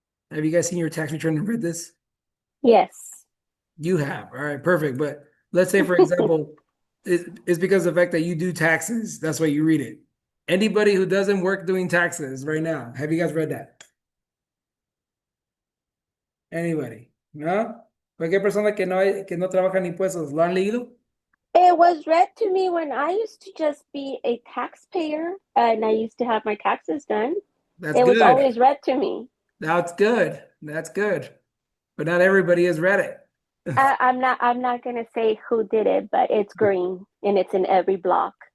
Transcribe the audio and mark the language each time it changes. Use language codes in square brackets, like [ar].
[en] Have you guys seen your tax return and read this? Yes. You have. All right, perfect. But let's say, for example, it's because of the fact that you do taxes. That's why you read it. Anybody who doesn't work doing taxes right now, have you guys read that? Anybody? [es] ¿No? Cualquier persona que no trabaja en impuestos, ¿lo han leído? [en] It was read to me when I used to just be a taxpayer and I used to have my taxes done. That's It was good. always read to me. That's good. That's good. But not everybody has read it. I'm not gonna say who did it, but it's green and it's in every block.